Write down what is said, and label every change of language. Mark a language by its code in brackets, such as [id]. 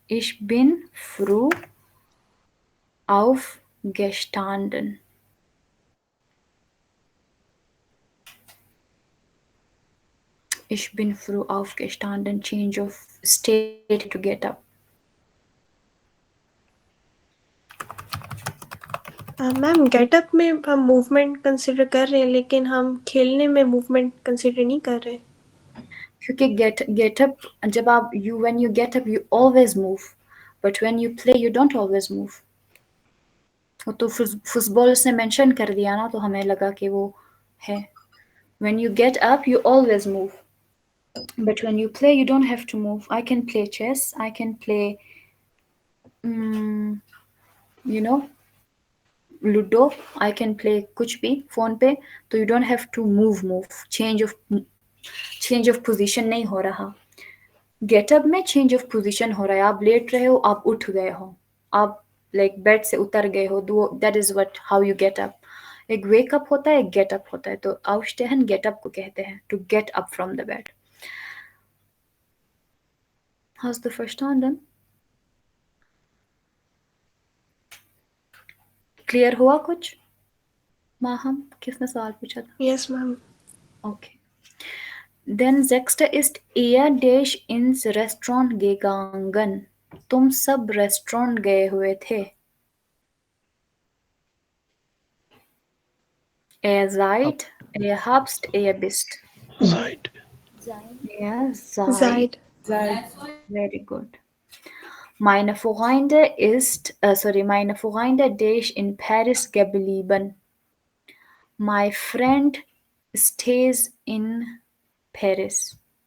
[de] Ich bin früh aufgestanden। Ich bin früh aufgestanden, [en] change of state to get up। [hi] Ma'am getup में हम movement consider कर रहे हैं, लेकिन हम खेलने में मूवमेंट कंसिडर नहीं कर रहे। क्योंकि [en] get up, [hi] जब आप [en] when you get up you always move, but when you play you don't always move। [hi] वो तो फुटबॉल से मेंशन कर दिया ना, तो हमें लगा कि वो है। [en] When you get up you always move, but when you play you don't have to move। I can play chess, I can play you know ludo, I can play कुछ भी phone पे, तो you don't have to move, change of position [hi] नहीं हो रहा। Getup में change of position हो रहा है, आप लेट रहे हो, आप उठ गए हो, आप लाइक बेड से उतर गए हो, [en] That is what how you get up. [hi] एक वेकअप होता है, एक गेटअप होता है, तो aufstehen गेटअप को कहते हैं, [en] To get up from the bed. How's the first one then? [hi] Clear हुआ कुछ? माहम, किसने सवाल पूछा था? [en] Yes ma'am. Okay. Then [de] sechste ist er dash ins Restaurant gegangen। [hi] तुम सब रेस्टोरेंट गए हुए थे। [de] Er seid, er habst, er bist। Seid. sein. Ja, seid। Seid. [en] Very good। [de] Meine Freunde dash in Paris geblieben। [en] My friend stays in Paris।